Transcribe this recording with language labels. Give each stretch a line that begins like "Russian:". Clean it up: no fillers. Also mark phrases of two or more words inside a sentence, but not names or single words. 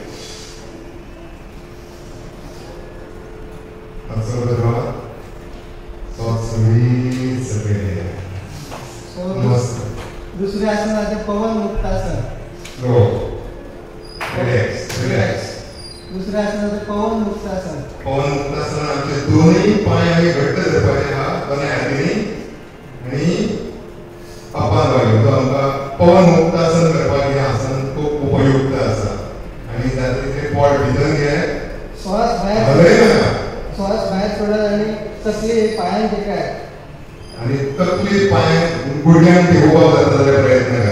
Marathi: दुसरे आसन आहे पवन मुक्तासन. दुसरे आसन आहे पवन मुक्तासन.
Konkani: पवन मुक्तासन आमचे दोन्ही पाय आम्ही घट्ट धरपाचे हा दोन्ही हातींनी आणि पापान वागयो. तो आमकां पवन मुक्तासन करपाक हे आसन खूब उपयुक्त आसा. आणि जाता तितले पोट भितर घे. श्वास भायर सोडा आणि तकली पायांक टेकाय. आणि तकली पाय गुडघ्यांक टेकोवपाक जाता जाल्यार प्रयत्न कर.